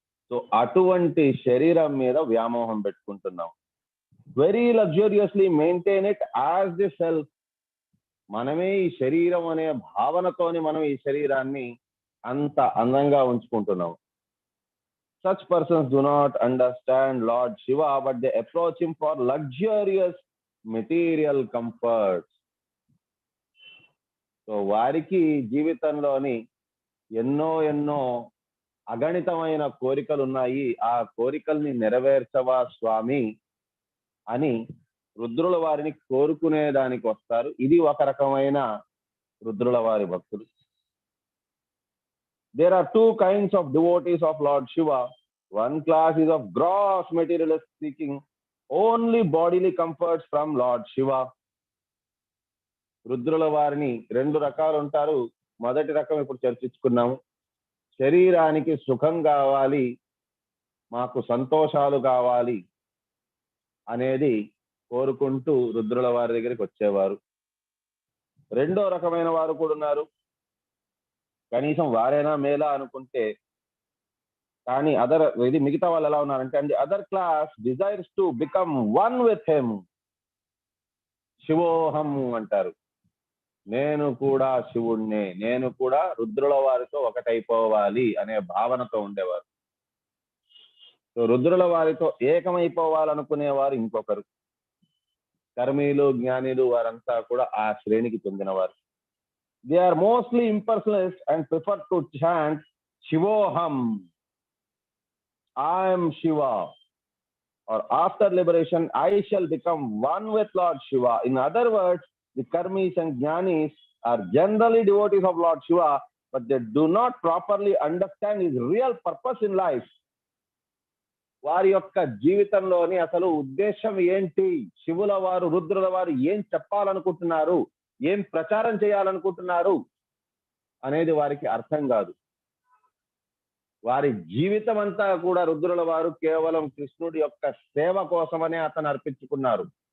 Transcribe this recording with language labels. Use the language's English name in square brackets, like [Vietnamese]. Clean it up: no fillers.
[Telugu] So అటువంటి శరీరం మీద వ్యామోహం పెట్టుకుంటున్నాం. [English] Very luxuriously maintain it as the self. [Telugu] మనమే ఈ శరీరం అనే భావనతోని మనం ఈ శరీరాన్ని అంత అందంగా ఉంచుకుంటున్నాం. [English] Such persons do not understand Lord Shiva, but they approach him for luxurious material comforts. [Telugu] So వారికి జీవితంలోని ఎన్నో అగణితమైన కోరికలు ఉన్నాయి. ఆ కోరికల్ని నెరవేర్చవా స్వామి అని రుద్రుల వారిని కోరుకునే దానికి వస్తారు. ఇది ఒక రకమైన రుద్రుల వారి భక్తులు. [English] There are two kinds of devotees of Lord Shiva. One class is of gross materialist seeking only bodily comforts from Lord Shiva. [Telugu] రుద్రుల వారిని రెండు రకాలు ఉంటారు. మొదటి రకం ఇప్పుడు చర్చించుకున్నాము. శరీరానికి సుఖం కావాలి, మాకు సంతోషాలు కావాలి అనేది కోరుకుంటూ రుద్రుల వారి దగ్గరికి వచ్చేవారు. రెండో రకమైన వారు కూడా ఉన్నారు. కనీసం వారైనా మేలా అనుకుంటే, కానీ ఇది మిగతా వాళ్ళు ఎలా ఉన్నారంటే, [English] And the other class desires to become one with him. [Telugu] శివోహం అంటారు. నేను కూడా శివుణ్ణే, నేను కూడా రుద్రుల వారితో ఒకటైపోవాలి అనే భావనతో ఉండేవారు. సో రుద్రుల వారితో ఏకమైపోవాలనుకునేవారు ఇంకొకరు. కర్మీలు, జ్ఞానిలు వారంతా కూడా ఆ శ్రేణికి చెందినవారు. [English] They are mostly impersonalist and prefer to chant Shivoham, I am Shiva, or after liberation I shall become one with Lord Shiva. In other words, the karmis and jnanis are generally devotees of Lord Shiva, but they do not properly understand his real purpose in life. [Telugu] వారి యొక్క జీవితంలోని అసలు ఉద్దేశం ఏంటి, శివుల వారు, రుద్రుల వారు ఏం చెప్పాలనుకుంటున్నారు, ఏం ప్రచారం చేయాలనుకుంటున్నారు అనేది వారికి అర్థం కాదు. వారి జీవితం అంతా కూడా రుద్రుల వారు కేవలం కృష్ణుడి యొక్క సేవ కోసమనే అతను అర్పించుకున్నారు.